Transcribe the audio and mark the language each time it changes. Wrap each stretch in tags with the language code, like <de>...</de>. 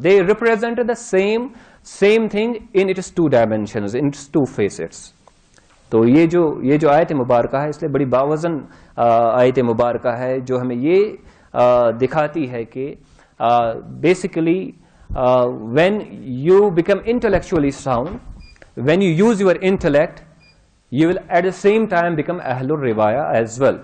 <en>They represent the same thing in its two dimensions, in its two facets.</en> <ur>تو یہ جو آیت مبارکہ ہے اس لیے بڑی باوزن آیت مبارکہ ہے, جو ہمیں یہ دکھاتی ہے کہ basically</ur> <en>when you become intellectually sound, when you use your intellect, you will at the same time become ahlul riwaya as well.</en>